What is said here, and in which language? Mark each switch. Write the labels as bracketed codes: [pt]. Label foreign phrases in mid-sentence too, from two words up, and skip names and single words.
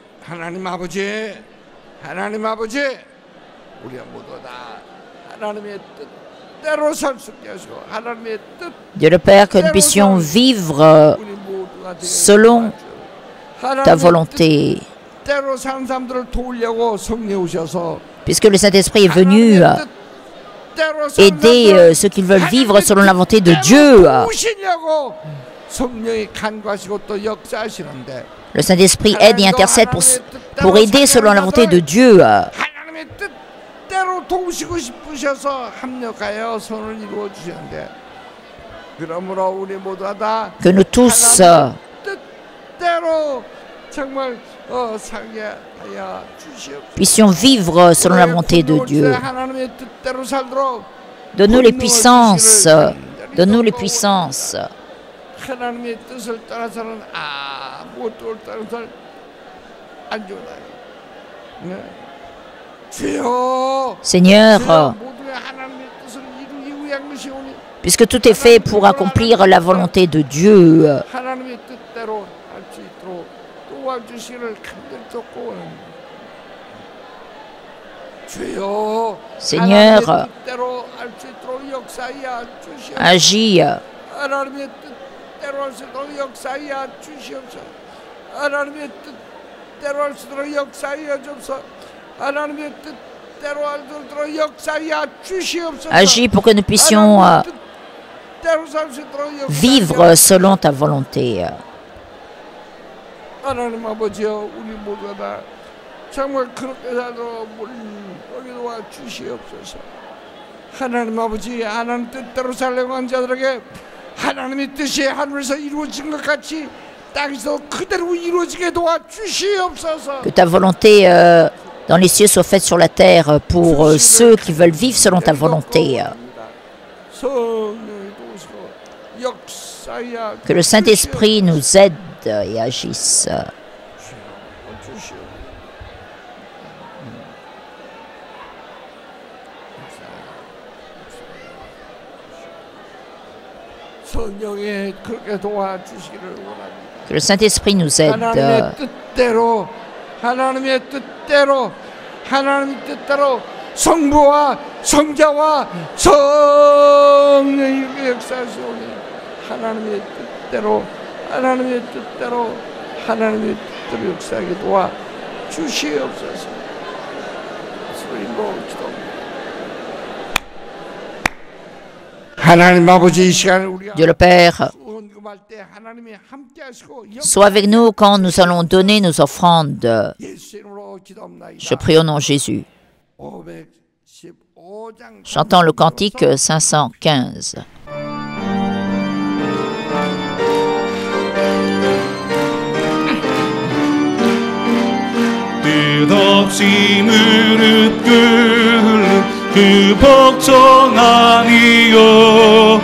[ko] 하나님 아버지, 하나님 아버지, 우리가 모두 다 하나님의 뜻대로 살 수 있게 하시고 하나님의 뜻. [fr] Dieu le Père, que nous puissions vivre [ko] 우리 모두가 [fr] selon ta volonté, [ko] 뜻대로 사는 사람들을 도우려고 성령 오셔서 [fr] puisque le Saint-Esprit est venu aider ceux qui veulent vivre selon la volonté de Dieu. [ko] 성령이 간구하시고 또 역사하시는데 [fr] Le Saint-Esprit aide et intercède pour aider selon la volonté de Dieu. [ko] 하나님의 뜻대로 도우시고 싶으셔서 합력하여 선을 이루어 주시는데 그러므로 우리 모두가 다 [fr] Que nous tous [ko] 뜻대로 정말 살게 하여 주시옵소서. [fr] puissions vivre selon la volonté de Dieu. [ko] 하나님의 뜻대로 살도록 [fr] Donne-nous les puissances. Donne-nous les puissances. [ko] 하나님의 뜻을 따라서는 아무것도 따라서는 안 좋아요. 네. 주여, [fr] Seigneur, [ko] 모두의 하나님의 뜻을 이루기 위한 것이오니 [fr] puisque tout est fait pour accomplir la volonté de Dieu, [ko] 하나님의 뜻대로 할 수 있도록 도와주시기를 간절히 쫓고 원합니다. 주여, [fr] Seigneur, [ko] 하나님의 뜻대로 할 수 있도록 역사하여 주시옵소서. [fr] agis. [ko] 하나님의 뜻대로 할 수 있도록 역사하여 주시옵소서. 하나님의 뜻대로 할 수 있도록 역사하여 주옵소서. 하나님의 뜻대로 할 수 있도록 역사하여 주시옵소서. [fr] Agis pour que nous puissions vivre selon ta volonté. [ko] 하나님 아버지여, 우리 모두가 다 정말 그렇게 살도록 우리 도와 주시옵소서. 하나님 아버지, 하나님 뜻대로 살려고 한 자들에게 하나님의 뜻이 하늘에서 이루어진 것 같이 땅에서 그대로 이루어지게 도와 주시옵소서. [fr] Que ta volonté dans les cieux soit faite sur la terre pour ceux qui veulent vivre selon ta volonté. Que le Saint-Esprit nous aide et agisse. Que le Saint-Esprit nous aide. [ko] 하나님의 뜻대로 하나님의 뜻대로 성부와 성자와 성령이 역사하시오니 하나님의 뜻대로 하나님의 뜻대로 하나님의 뜻대로 역사하게 도와 주시옵소서. 하나님 아버지, 이 시간을 우리가 [fr] Dieu le Père, sois avec nous quand nous allons donner nos offrandes. Je prie au nom de Jésus. Chantons le cantique 515. [ko] 끝없이 무릎 꿇는 그 복종아니요